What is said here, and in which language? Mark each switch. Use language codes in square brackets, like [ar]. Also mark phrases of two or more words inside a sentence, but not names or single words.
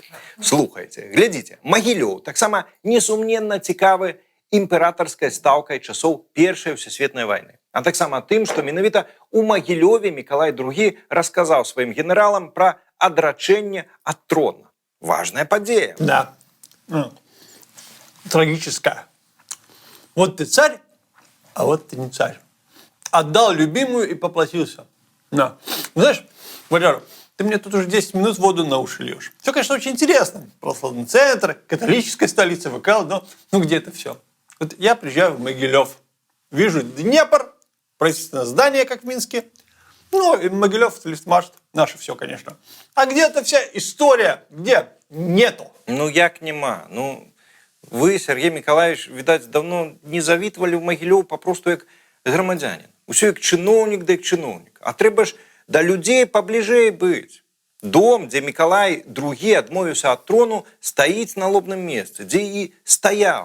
[be] Слухайце, глядзіце, Магілёў таксама несумненна цікавы імператарскай стаўкай часоў Першай Всесветнай вайны. А таксама тым, што менавіта у Магілёве Мікалай II расказаў сваім генералам пра адрачэнне ад трона. Важная падзея. Да. [ru] Трагическая. Вот ты царь, а вот ты не царь. Отдал любимую и поплатился. Да. Знаешь, Валера, ты мне тут уже 10 минут воду на уши льешь. Все, конечно, очень интересно. Православный центр, католическая столица ВКЛ, но ну где это все? Вот я приезжаю в Могилев, вижу Днепр, правительственное здание, как в Минске. Ну, и Могилев, Лифтмашт, наше все, конечно. А где эта вся история? Где? Нету. [be] Ну, як нема. Ну, вы, Сергей Миколаевич, [ru] видать, давно не [be] завітвалі ў Магілёў папросту як грамадзянин. Усё як чыноўнік, да як чыноўнік. А трэба ж да людзей пабліжэй быць. Дом, дзе Мікалай II адмовіўся ад трону, стаіць на лобным месцы, дзе і стаяў.